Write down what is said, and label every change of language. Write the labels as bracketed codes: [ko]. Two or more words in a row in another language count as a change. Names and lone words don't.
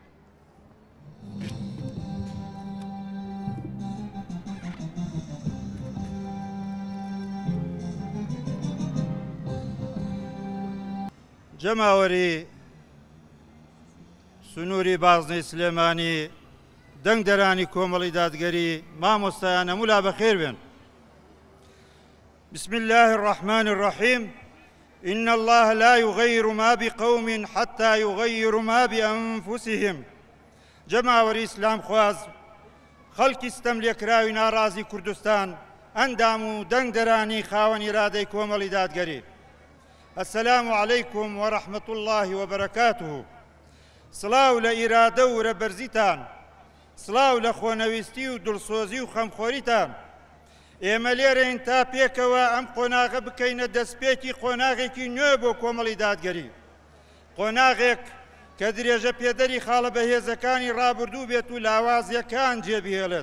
[ckb] جەماوەری سنووری بازنەی سلێمانی دەنگدەرانی کۆمەڵی دادگەری مامۆستایان هەمولا بەخێر بێن. [ar] بسم الله الرحمن الرحيم إن الله لا يغير ما بقوم حتى يغيروا ما بأنفسهم. [ckb] جەماوەری ئیسلام خواز خەڵکی ستەملێکراوی ناڕازی کوردستان ئەندام و دەنگدەرانی خاوەن ئیرادەی کۆمەڵی دادگەری. [ar] السلام عليكم ورحمة الله وبركاته. [ckb] سڵاو لە ئیرادە و رەبەرزیتان، سڵاو لە خۆنەویستی و دڵسۆزی و خەمخۆریتان. ئێمە لێرەین تا پێکەوە ئەم قۆناغە بکەینە دەستپێکی قۆناغێکی نوێ بۆ کۆمەڵی دادگەری. قۆناغێک کە درێژە پێدەری خاڵە بەهێزەکانی ڕابردوو بێت و لاوازیەکان جێبهێڵێت.